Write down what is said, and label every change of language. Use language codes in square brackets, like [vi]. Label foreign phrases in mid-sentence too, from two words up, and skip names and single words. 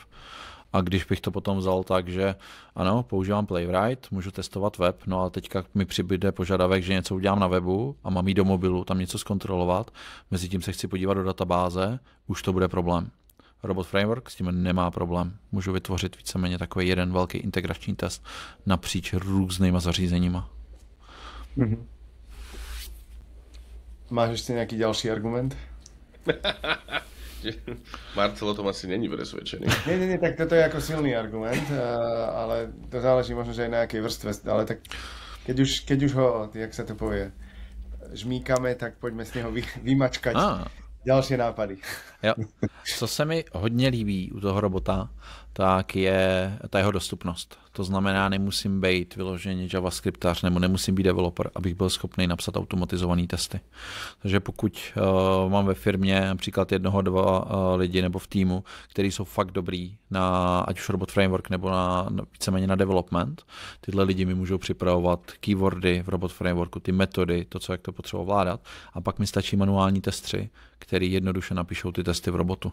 [cs] A když bych to potom vzal tak, že ano, používám Playwright, můžu testovat web, no a teďka mi přibude požadavek, že něco udělám na webu a mám jít do mobilu, tam něco zkontrolovat, mezi tím se chci podívat do databáze, už to bude problém. Robot Framework s tím nemá problém. Můžu vytvořit víceméně takový jeden velký integrační test napříč různýma zařízeníma. Mm-hmm. Máš ještě nějaký další argument? [sk] Marcel o tom asi není presvedčený. Nie, tak toto je jako silný argument, ale to záleží možno, že aj na jakej vrstve, ale tak keď už ho, jak sa to povie, žmíkame, tak poďme z něho vymačkať další nápady. [cs] Jo. Co se mi hodně líbí u toho robota, tak je ta jeho dostupnost. To znamená, nemusím být vyloženě javascriptář nebo nemusím být developer, abych byl schopný napsat automatizované testy. Takže pokud mám ve firmě například 1, 2 lidi nebo v týmu, kteří jsou fakt dobrý na ať už Robot Framework nebo víceméně na development, tyhle lidi mi můžou připravovat keywordy v Robot Frameworku, ty metody, to, co jak to potřeba ovládat, a pak mi stačí manuální testři, který jednoduše napíšou ty testy v robotu.